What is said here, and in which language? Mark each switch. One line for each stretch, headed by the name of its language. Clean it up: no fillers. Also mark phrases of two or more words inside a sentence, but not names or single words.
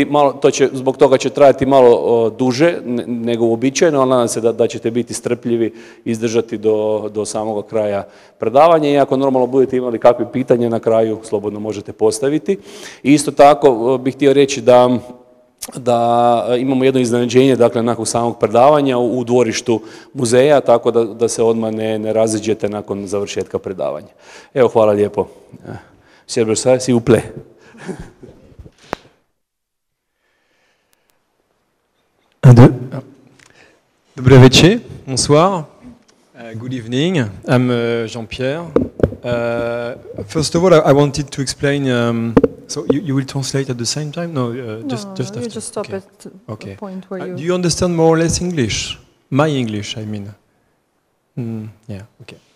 Croatian: Zbog toga će trajati malo duže nego uobičajeno, ali nadam se da ćete biti strpljivi, izdržati do samog kraja predavanja i ako normalno budete imali kakve pitanje na kraju, slobodno možete postaviti. I isto tako bih htio reći da imamo jedno iznenađenje, dakle, nakon samog predavanja u dvorištu muzeja, tako da se odmah ne raziđete nakon završetka predavanja. Evo, hvala lijepo.
French: Monsieur Brossard, s'il vous plaît.
Croatian: Dobre večer,
English: bonsoir, good evening, I'm Jean-Pierre. First of all, I wanted to explain. So you will translate at the same time? No, just after. You just stop at the point where you... Do you understand more or less English? My English, I mean. Yeah, okay.